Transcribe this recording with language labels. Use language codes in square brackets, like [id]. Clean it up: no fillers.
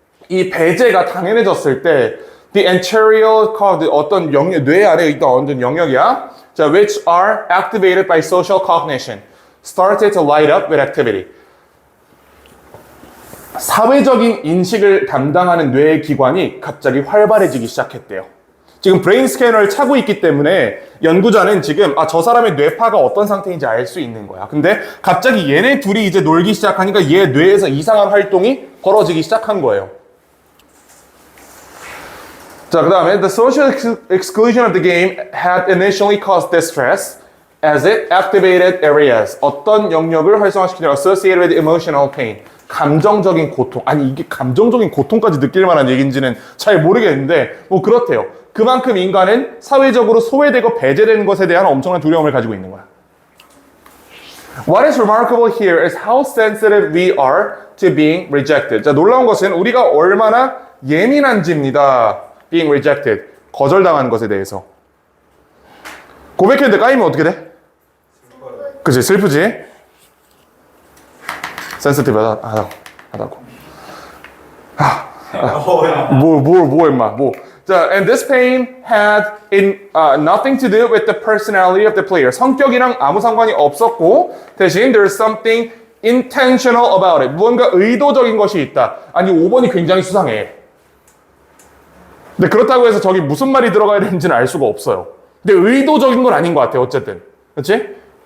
[ko] 이 배제가 당연해졌을 때 [en] the anterior cortex, [ko] 어떤 영역, 뇌 아래에 있던 어떤 영역이야. [en] 자, which are activated by social cognition, started to light up with activity. [ko] 사회적인 인식을 담당하는 뇌의 기관이 갑자기 활발해지기 시작했대요. 지금 브레인 스캐너를 차고 있기 때문에 연구자는 지금 저 사람의 뇌파가 어떤 상태인지 알 수 있는 거야. 근데 갑자기 얘네 둘이 이제 놀기 시작하니까 얘 뇌에서 이상한 활동이 벌어지기 시작한 거예요. 자, 그 다음에 [en] the social exclusion of the game had initially caused distress as it activated areas. [ko] 어떤 영역을 활성화시키냐? [en] associated with emotional pain. [ko] 감정적인 고통. 아니, 이게 감정적인 고통까지 느낄 만한 얘기인지는 잘 모르겠는데 뭐 그렇대요. 그만큼 인간은 사회적으로 소외되고 배제되는 것에 대한 엄청난 두려움을 가지고 있는 거야. [en] What is remarkable here is how sensitive we are to being rejected. [ko] 자, 놀라운 것은 우리가 얼마나 예민한지입니다. [en] Being rejected. [ko] 거절당하는 것에 대해서. 고백했는데 까이면 어떻게 돼? 그치, 슬프지? sensitive 하다고. 뭐. [en] 자, and this pain had nothing to do with the personality of the player. [ko] 성격이랑 아무 상관이 없었고 대신 [en] there's something intentional about it. [ko] 무언가 의도적인 것이 있다. 아니, 5번이 굉장히 수상해. 근데 그렇다고 해서 저기 무슨 말이 들어가야 되는지는 알 수가 없어요. 근데 의도적인 건 아닌 것 같아요. 어쨌든. 그렇지?